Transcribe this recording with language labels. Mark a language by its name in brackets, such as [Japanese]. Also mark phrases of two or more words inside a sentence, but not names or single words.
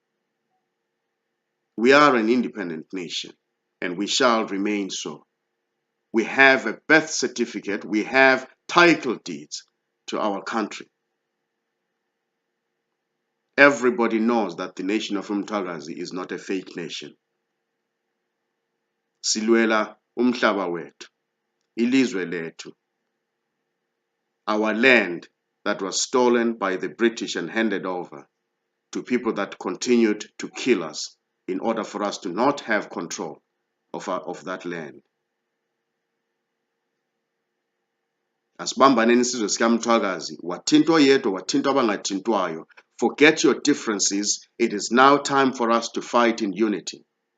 [English] We are an independent nation, and we shall remain so. We have a birth certificate, we have title deeds to our country. Everybody knows that the nation of Mthwakazi is not a fake nation. [North Ndebele] Silwela umhlaba wethu, ilizwe lethu, [English] our land that was stolen by the British and handed over to people that continued to kill us in order for us to not have control of that land. [North Ndebele] Asibambaneni isizwe sika Mthwakazi, wathinto yedwa wathinto abangathintwayo. [English] Forget your differences. It is now time for us to fight in unity.